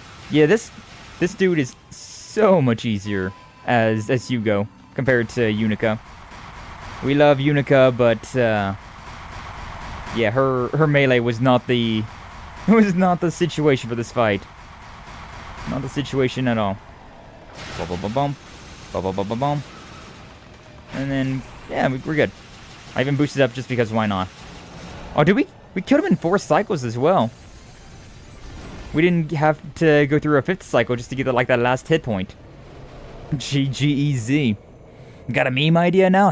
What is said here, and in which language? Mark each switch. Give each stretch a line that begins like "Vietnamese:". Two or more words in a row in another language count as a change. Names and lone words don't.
English: Yeah, this dude is so much easier as Hugo compared to Yunica. We love Yunica, but yeah, her melee was not the situation for this fight. Not the situation at all. Ba-ba-ba-bum. Ba-ba-ba-ba-bum. And then yeah, we're good. I even boosted up just because why not? Oh, did we killed him in 4 cycles as well. We didn't have to go through a 5th cycle just to get like that last hit point. GGEZ. Got a meme idea now?